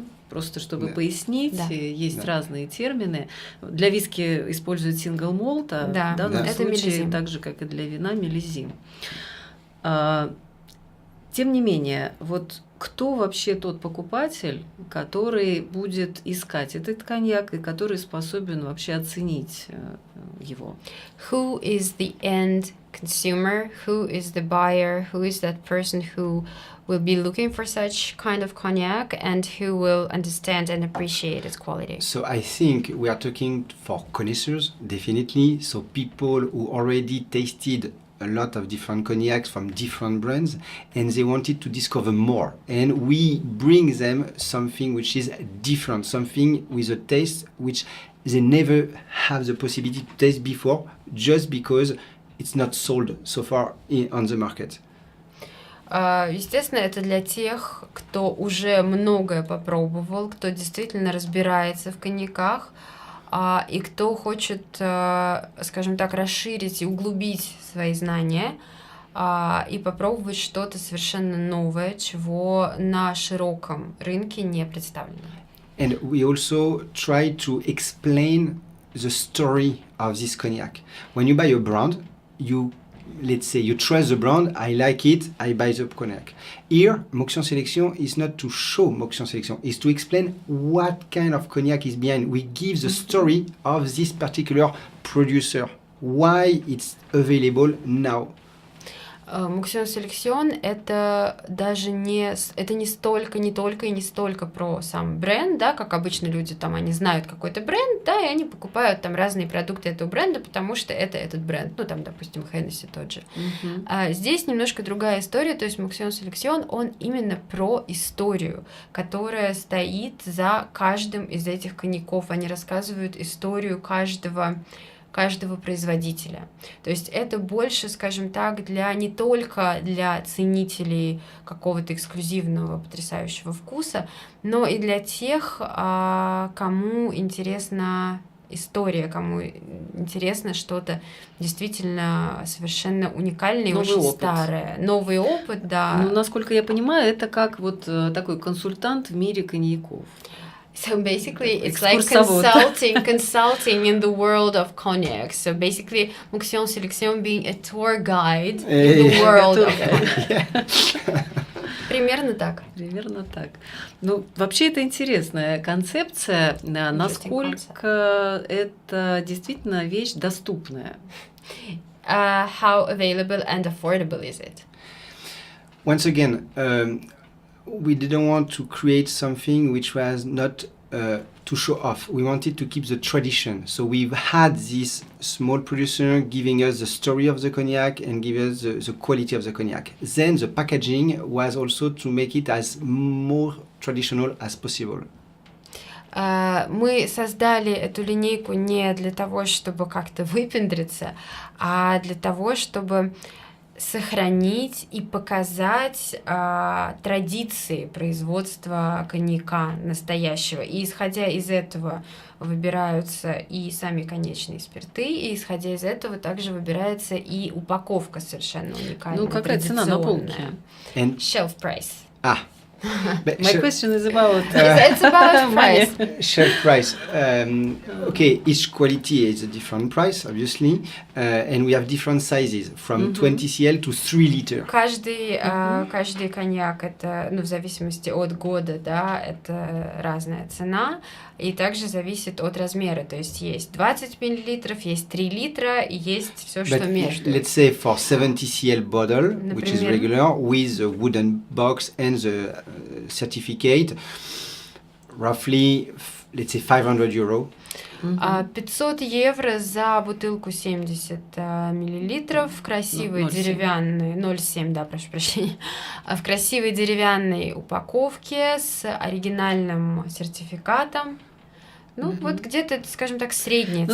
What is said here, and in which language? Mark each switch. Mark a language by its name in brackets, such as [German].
[Russian] Просто чтобы пояснить, есть разные термины. Для виски используют сингл молт, а в данном случае, так же, как и для вина, миллизим. Тем не менее, вот кто вообще тот покупатель, который будет искать этот коньяк и который способен вообще оценить его? [English] Who is the end consumer? Who is the buyer? Who is that person who will be looking for such kind of cognac and who will understand and appreciate its quality? So I think we are talking for connoisseurs, definitely. So people who already tasted a lot of different cognacs from different brands and they wanted to discover more, and we bring them something which is different, something with a taste which they never have the possibility to taste before, just because it's not sold so far on the market. [Russian] Естественно, это для тех, кто уже многое попробовал, кто действительно разбирается в коньяках, и кто хочет, скажем так, расширить и углубить свои знания, и попробовать что-то совершенно новое, чего на широком рынке не представлено. [English] And we also try to explain the story of this cognac. When you buy a brand, let's say you trust the brand, I like it, I buy the cognac. Here, МоксиОн SелексиОн is not to show МоксиОн SelексиОn, is to explain what kind of cognac is behind. We give the story of this particular producer, why it's available now. [Russian] МоксиОн SелексиОн это даже не столько, не только и не столько про сам бренд, да, как обычно люди там, они знают какой-то бренд, да, и они покупают там разные продукты этого бренда, потому что это этот бренд, ну там, допустим, Hennessy тот же. Здесь немножко другая история, то есть МоксиОн SелексиОн, он именно про историю, которая стоит за каждым из этих коньяков, они рассказывают историю каждого производителя. То есть это больше, скажем так, не только для ценителей какого-то эксклюзивного, потрясающего вкуса, но и для тех, кому интересна история, кому интересно что-то действительно совершенно уникальное и очень старое. Новый опыт, да. Ну, насколько я понимаю, это как вот такой консультант в мире коньяков. [English] So basically, it's like consulting in the world of cognac. So basically, МоксиОн SелексиОн being a tour guide in the world of cognac. [Russian] Примерно так. Примерно так. Ну, вообще это интересная концепция, насколько это действительно вещь доступная. [English] How available and affordable is it? Once again, we didn't want to create something which was not to show off. We wanted to keep the tradition. So we've had this small producer giving us the story of the cognac and give us the quality of the cognac. Then the packaging was also to make it as more traditional as possible. [Russian] Мы создали эту линейку не для того, чтобы как-то выпендриться, а для того, чтобы сохранить и показать традиции производства коньяка настоящего. И исходя из этого выбираются и сами конечные спирты, и исходя из этого также выбирается и упаковка совершенно уникальная. Ну, какая цена на полке? [English] Shelf price. My question is about it's about price. Shelf price. Okay, each quality is a different price, obviously, and we have different sizes from 20 cl to 3 liter. [Russian] Каждый коньяк это, в зависимости от года, да, это разная цена, и также зависит от размера, то есть есть 20 миллилитров, есть 3 литра, и есть все, что между. [English] Let's say for 70 cl bottle, which is regular, with a wooden box and the certificate, roughly, let's say 500 euro. [Russian] 500 евро за бутылку 70 миллилитров в красивой деревянной, 0,7, да, прошу прощения, в красивой деревянной упаковке с оригинальным сертификатом. Ну, вот где-то, скажем так, средняя цена.